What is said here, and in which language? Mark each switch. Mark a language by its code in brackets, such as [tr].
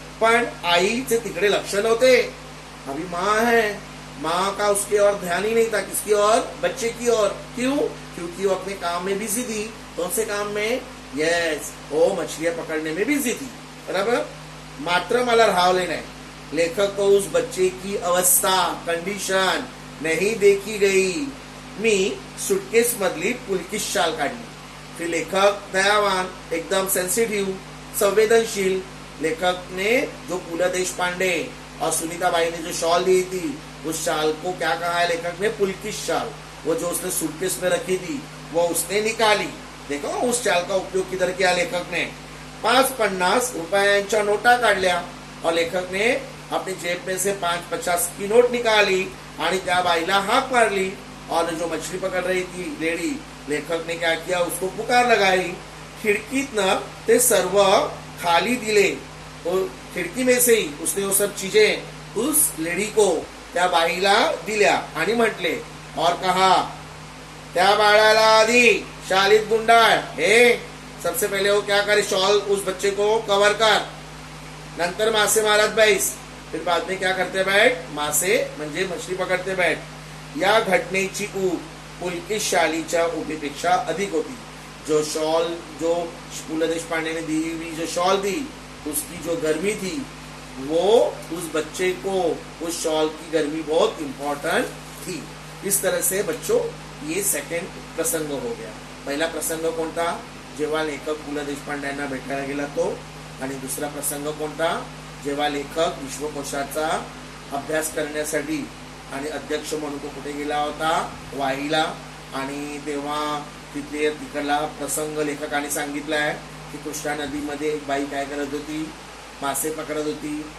[mr] पण आईचे तिकडे लक्ष नव्हते। [hi] अभी माँ है, माँ का उसके और ध्यान ही नहीं था, किसकी और? बच्चे की ओर। क्यों? क्योंकि वो अपने काम में बिजी थी। कौन से काम में? यस, वो मछलियां पकड़ने में बिजी थी, बराबर। [mr] मात्र मला राहवले नाही। [hi] लेखक को उस बच्चे की अवस्था, कंडिशन नहीं देखी गई। [mr] मी सुटकेस मधली पुलकी शाल काढली। [hi] फिर लेखक दयावान, एकदम सेंसिटिव, संवेदनशील। लेखक ने जो पुल देशपांडे और सुनीता बाई ने जो शॉल दी थी, उस शाल को क्या कहा है लेखक ने? पुलकित शाल। वो जो उसने सूटकेस में रखी थी वो उसने निकाली। देखो उस शाल का उपयोग किधर किया लेखक ने? [mr] 5-50 रुपयांच्या नोटा काढल्या [hi] और लेखक ने अपनी जेब में से 5-50 की नोट निकाली [mr] आणि त्या बाईला हाक मारली। [hi] और जो मछली पकड़ रही थी लेडी, लेखक ने क्या किया? उसको पुकार लगाई। [mr] खिडकीतनं ते सर्व खाली दिले। [hi] तो खिडकी में से ही उसने वो सब चीजें उस लेडी को, [mr] त्या बाईला दिल्या आणि म्हटले [hi] और कहा, [mr] त्या बाळाला आधी शालीत गुंडाळ, [hi] हे सबसे पहले वो क्या करे? शॉल उस बच्चे को कवर कर, [mr] नंतर मासे मारत बैस। [hi] फिर बाद में क्या करते बैठ? [mr] मासे म्हणजे [hi] मछली पकडते बैठ। [mr] या घटनेची ऊब पुलकित शालीच्या उभीपेक्षा अधिक होती। [hi] जो शॉल, जो पु ल देशपांडे ने दी हुई जो शॉल दी, उसकी जो गर्मी थी वो उस बच्चे को, उस शॉल की गर्मी बहुत इंपॉर्टेंट थी। इस तरह से बच्चों ये सेकंड प्रसंग हो गया। [mr] पहिला प्रसंग कोणता? जेव्हा लेखक पु ल देशपांड्यांना भेटायला गेला तो। आणि दुसरा प्रसंग कोणता? जेव्हा लेखक विश्वकोशाचा अभ्यास करण्यासाठी आणि अध्यक्ष म्हणून तो कुठे गेला होता? वाईला। आणि तेव्हा तिकडला प्रसंग लेखकाने सांगितलाय की कृष्णा नदीमध्ये एक बाई काय करत होती? मासे पकडत होती।